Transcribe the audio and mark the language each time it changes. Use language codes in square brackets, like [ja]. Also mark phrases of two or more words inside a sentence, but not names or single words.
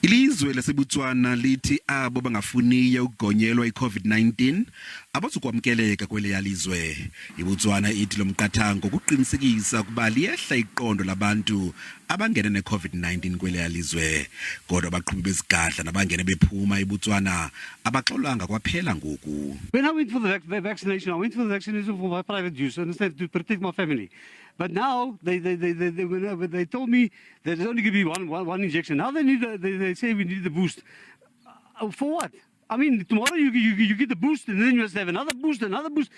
[xh] Ilizwe lase-Botswana lithi abo bangafuniyo ukugonyelwa iCOVID-19 abazokwamkeleka kweliyalizwe. iBotswana ithi lo miqathango kuqinisekisa ukuba liyehla iqondo labantu abangena neCOVID-19 kweliyalizwe. Kodwa abaqhubi bezigadla nabangena bephuma iBotswana abaxolanga kwaphela ngoku. [en] When I went for the vaccination, I went for the vaccination for my private use and instead to protect my family. But now they told me that there's only going to be one injection. Now they say we need the boost. For what? I mean, tomorrow you get the boost and then you must have another boost, another boost.